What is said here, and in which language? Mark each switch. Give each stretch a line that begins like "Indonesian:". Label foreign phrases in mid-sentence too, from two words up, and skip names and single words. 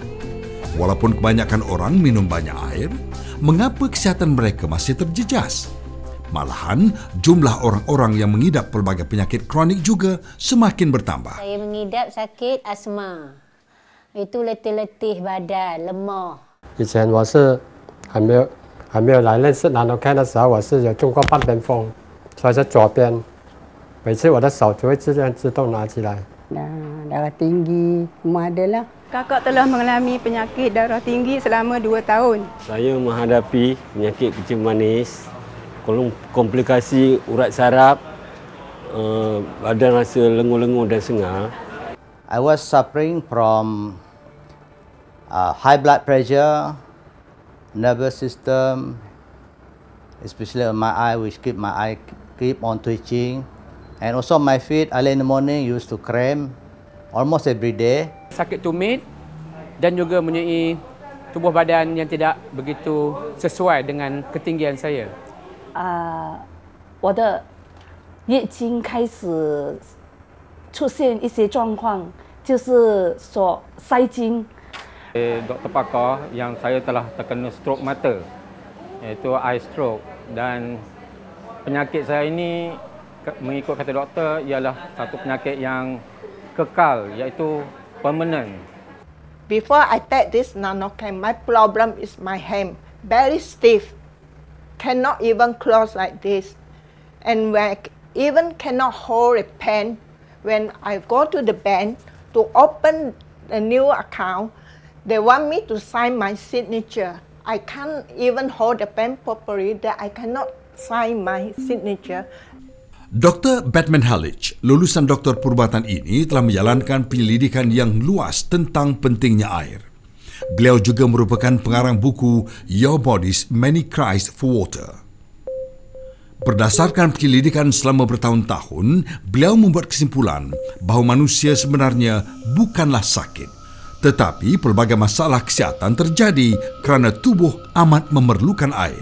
Malay: Walaupun kebanyakan orang minum banyak air, mengapa kesihatan mereka masih terjejas? Malahan, jumlah orang-orang yang mengidap pelbagai penyakit kronik juga semakin bertambah. Saya mengidap sakit asma. Itu letih-letih badan, lemah.
Chinese: 以前我是还没有来认识NanoCare的时候，我是有中过半边风，所以是左边。每次我的手就会自动拿起来。
Malay: Darah tinggi, semua ada lah. Kakak telah mengalami penyakit darah tinggi selama 2 tahun. Saya menghadapi penyakit kencing manis, komplikasi urat saraf, badan rasa lengur-lengur dan sengal.
English: I was suffering from high blood pressure, nervous system, especially on my eye, which keep on twitching, and also my feet early in the morning used to cramp almost every day.
Malay: Sakit tumit dan juga mempunyai tubuh badan yang tidak begitu sesuai dengan ketinggian saya.
Chinese: 我的月经开始出现一些状况，就是说塞精。
Malay: Doktor pakar yang saya telah terkena strok mata, iaitu
English: eye stroke,
Malay: dan penyakit saya ini mengikut kata doktor ialah satu penyakit yang kekal, iaitu permanent.
English: Before I take this NanoCare, my problem is my hand very stiff. Cannot even close like this, and when even cannot hold a pen. When I go to the bank to open a new account, they want me to sign my signature. I can't even hold the pen properly, that I cannot sign my signature.
Malay: Dr. Batman Halich, lulusan doktor perubatan ini telah menjalankan penyelidikan yang luas tentang pentingnya air. Beliau juga merupakan pengarang buku Your Body's Many Cries for Water. Berdasarkan penyelidikan selama bertahun-tahun, beliau membuat kesimpulan bahawa manusia sebenarnya bukanlah sakit, tetapi pelbagai masalah kesihatan terjadi kerana tubuh amat memerlukan air.